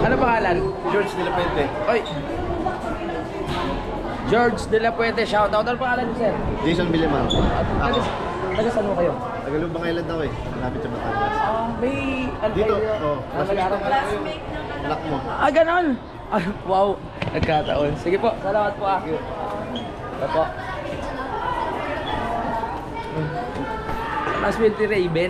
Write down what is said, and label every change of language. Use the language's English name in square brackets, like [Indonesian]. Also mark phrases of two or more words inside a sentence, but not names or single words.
[Filipino] Ano pangalan? George de la Puente. Oy. George de la Puente, [English] shout out. [Filipino] Ano pangalan niyo, sir? Jason Villamar. Ako. Taga saan mo kayo? Tagalubang Island ako eh. Malapit sa Batangas. May ano Dito, kayo? classmate Nag-aaral? ko anak mo. Ganon. Wow, nagkataon. Sige po, salamat po ah. Ito po. Classmate ni Raven.